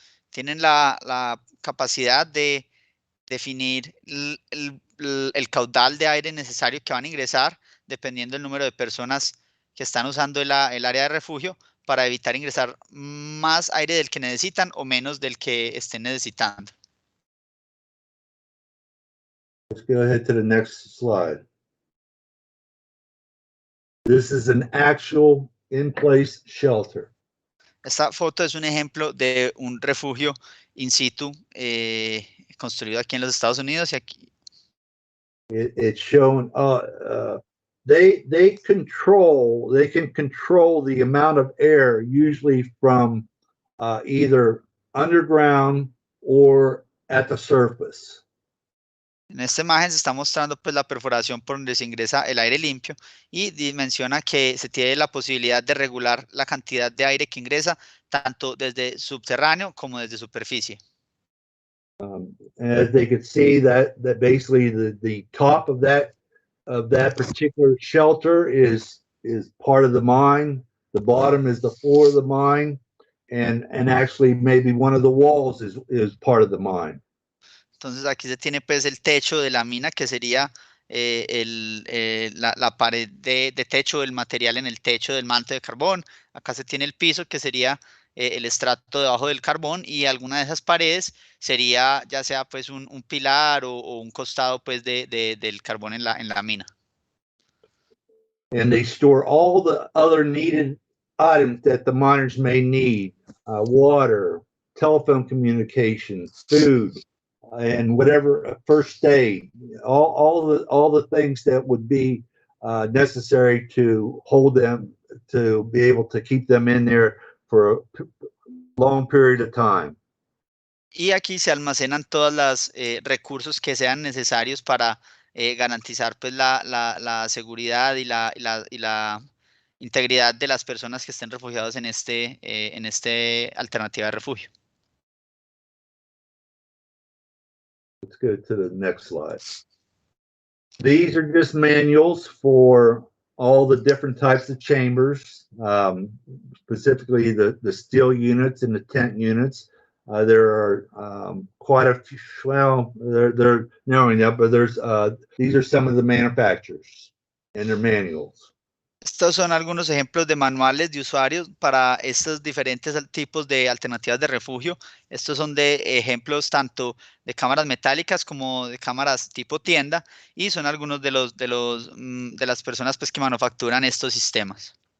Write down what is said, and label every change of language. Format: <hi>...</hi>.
<es>Tienen la capacidad de definir el caudal de aire necesario que van a ingresar dependiendo del número de personas que están usando el área de refugio para evitar ingresar más aire del que necesitan o menos del que estén necesitando.</es> <en>Let's go ahead to the next slide. This is an actual in-place shelter.</en> <es>Esta foto es un ejemplo de un refugio in situ construido aquí en los Estados Unidos y aquí.</es> <en>It's shown. They can control the amount of air usually from either underground or at the surface.</en> <es>En esta imagen se está mostrando pues la perforación por donde se ingresa el aire limpio y menciona que se tiene la posibilidad de regular la cantidad de aire que ingresa tanto desde subterráneo como desde superficie.</es> <en>As they could see that basically the top of that particular shelter is part of the mine. The bottom is the floor of the mine, and actually maybe one of the walls is part of the mine.</en> <es>Entonces aquí se tiene pues el techo de la mina que sería la pared de techo del material en el techo del manto de carbón. Acá se tiene el piso que sería el estrato debajo del carbón y alguna de esas paredes sería ya sea pues un pilar o un costado pues del carbón en la mina.</es> <en>And they store all the other needed items that the miners may need: water, telephone communication, food, and whatever, first aid, all the things that would be necessary to hold them, to be able to keep them in there for a long period of time.</en> <es>Y aquí se almacenan todos los recursos que sean necesarios para garantizar pues la seguridad y la integridad de las personas que estén refugiados en este alternativa de refugio.</es> <en>Let's go to the next slide. These are just manuals for all the different types of chambers, specifically the steel units and the tent units. There are quite a few. Well, they're narrowing up, but these are some of the manufacturers and their manuals.</en> <es>Estos son algunos ejemplos de manuales de usuarios para estos diferentes tipos de alternativas de refugio. Estos son de ejemplos tanto de cámaras metálicas como de cámaras tipo tienda y son algunos de las personas pues que manufacturan estos sistemas.</es>